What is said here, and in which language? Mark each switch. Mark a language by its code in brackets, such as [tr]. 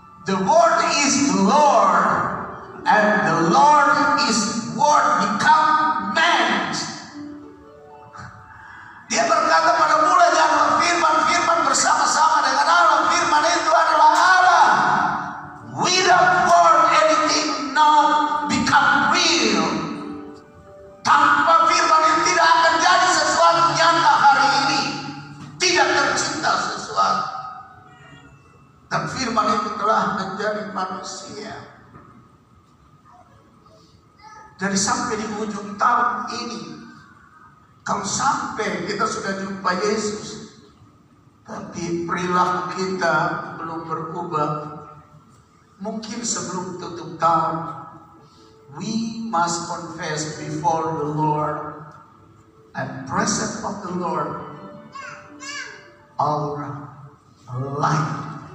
[en] The Word is the Lord, and the Lord is Word become man. [id] Dia berkata pada mulanya adalah firman, firman bersama-sama dengan Allah, firman itu adalah Allah. [en] Without Word anything not become real. [id] Tanpa firman itu tidak akan jadi sesuatu nyata hari ini. Tidak tercipta sesuatu. Dan firman itu telah menjadi manusia. Jadi sampai di ujung tahun ini, kalau sampai kita sudah jumpa Yesus, tapi perilaku kita belum berubah, mungkin sebelum tutup tahun, [en] we must confess before the Lord and presence of the Lord our life.